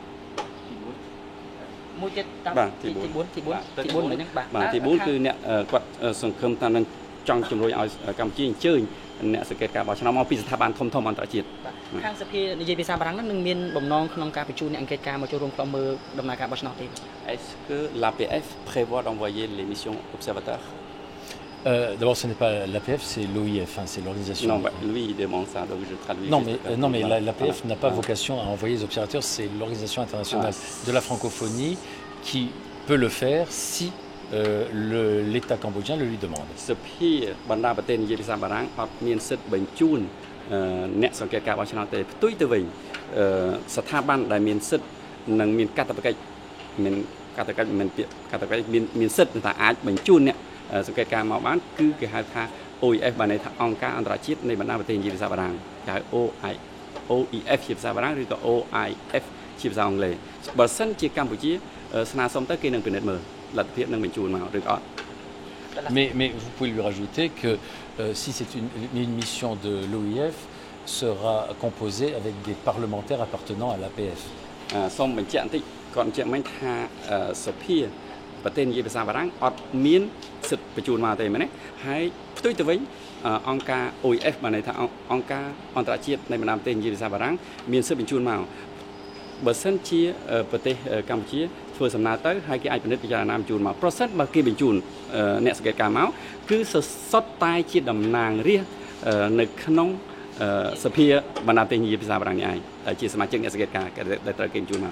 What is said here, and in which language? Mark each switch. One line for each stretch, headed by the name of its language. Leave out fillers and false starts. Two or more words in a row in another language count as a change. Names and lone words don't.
Khmer: មួយទៀតតាមទី4ហ្នឹងបាទទី4គឺអ្នកគាត់សង្ឃឹមថានឹងចង់ជំរុញឲ្យកម្ពុជាអញ្ជើញអ្នកសង្កេតការបោះឆ្នោតមកពីស្ថាប័នធំៗអន្តរជាតិខាងសភានិយាយភាសាបារាំងហ្នឹងនឹងមានបំណងក្នុងការបញ្ជូនអ្នកអង្កេតការមកចូលរួមក្រុមមើលដំណើរការបោះឆ្នោតទេ
French: Est-ce que l'APF prévoit d'envoyer les missions observateurs? D'abord, ce n'est pas l'APF, c'est l'OIF, hein, c'est l'organisation. Non, lui, il demande ça, donc je traduis. Non, mais l'APF n'a pas vocation à envoyer les observateurs, c'est l'Organisation internationale de la francophonie qui peut le faire si l'État cambodgien le lui demande.
Khmer: សភាបណ្ដាប្រទេសនិយាយភាសាបារាំងអត់មានសិទ្ធិបញ្ជូនអ្នកសង្កេតការបោះឆ្នោតទេផ្ទុយទៅវិញស្ថាប័នដែលមានសិទ្ធិនិងមានកាតព្វកិច្ចមាន ការទៅកាត់មិនការទៅកាត់មានសិទ្ធិថាអាចបញ្ជូនអ្នកសង្កេតការមកបានគឺគេហៅថា OEF បានន័យថាអង្គការអន្តរជាតិនៃបណ្ដាប្រទេសនិយាយភាសាបារាំងគេហៅ OEF ជាភាសាបារាំងឬក៏ OIF ជាភាសាអង់គ្លេសបើសិនជាកម្ពុជាស្នើសុំទៅគេនឹងពិនិត្យមើលលទ្ធភាពនឹងបញ្ជូនមកឬក៏អត់
French: Mais vous pouvez lui rajouter que si c'est une mission de l'OIF sera composée avec des parlementaires appartenant à l'APF.
Khmer: សូមបញ្ជាក់បន្តិចគាត់បញ្ជាក់មិញថាសភាប្រទេសនិយាយភាសាបារាំងអត់មានសិទ្ធិបញ្ជូនមកទេមែនទេហើយ ផ្ទុយទៅវិញអង្គការ OIF បានន័យថាអង្គការអន្តរជាតិនៃបណ្ដាប្រទេសនិយាយភាសាបារាំងមានសិទ្ធិបញ្ជូនមកបើសិនជាប្រទេសកម្ពុជាធ្វើសំណើទៅហើយគេអាចពិនិត្យពិចារណាបញ្ជូនមកប្រសិនបើគេបញ្ជូនអ្នកសង្កេតការមកគឺសុទ្ធតែជាតំណាងរាស្ត្រនៅក្នុងសភាបណ្ដាប្រទេសនិយាយភាសាបារាំងនេះឯងដែលជាសមាជិកអ្នកសង្កេតការដែលត្រូវគេបញ្ជូនមក